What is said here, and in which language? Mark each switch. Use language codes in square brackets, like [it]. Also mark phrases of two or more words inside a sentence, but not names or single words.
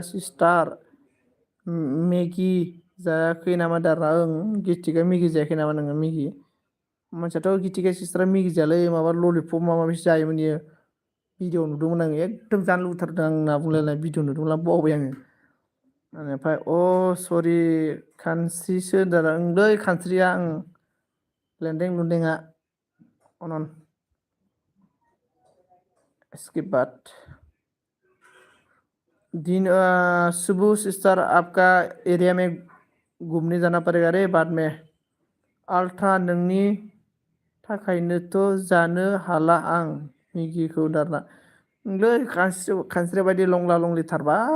[brx] सिस्टार मेगि जायाखै नामा दारा ओं गितिका मेगि जायाखै नामा नोङो मेगि मानसियाथ' गितिका सिस्टारा मेगि जायालै माबा ललिपप माबा माबिसो जायोमोन इयो भिडिअ नुदोंमोन आङो एकदम जानो लुबैथारदों आं होनना बुंलायनाय भिडिअ नुदोंमोन बावबाय आङो बेनिफ्राय सरि खानस्रिसो होनदों ओंलै खानस्रिया लेंदें लुंदेंआ अनन [hi] इसके बाद दिन सुबह सिस्टर आपका एरिया में घूमने जाना पड़ेगा रे बाद में [brx] अल्ट्रा नोंनि थाखायनोथ' जानो हाला आं मेगिखौ दारना नोंलै खानस्रि बायदि लंला लंलिथारबा